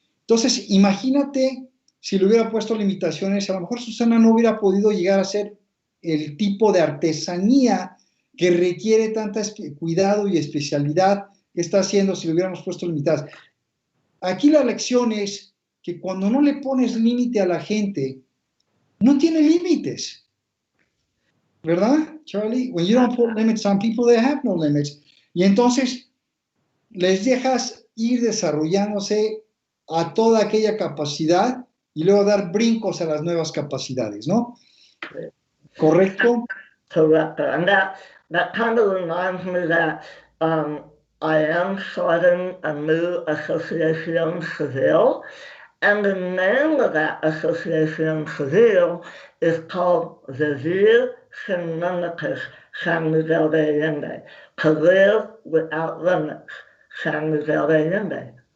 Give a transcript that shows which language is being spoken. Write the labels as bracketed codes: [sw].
[es] Entonces, imagínate si le hubiera puesto limitaciones, a lo mejor Susana no hubiera podido llegar a ser el tipo de artesanía que requiere tanta cuidado y especialidad que está haciendo si le hubiéramos puesto limitadas. Aquí la lección es que cuando no le pones límite a la gente, no tiene límites, ¿verdad, Charly? [en] When you don't put limits on people, they have no limits. [es] Y entonces les dejas ir desarrollándose a toda aquella capacidad y luego dar brincos a las nuevas capacidades, ¿no? ¿Correcto? [en] Correct. And that kind of reminds me that I am starting a new association civil, and the name of that association civil is called Vivir Sin Límites, San Miguel de Allende, to live without limits, San Miguel de Allende.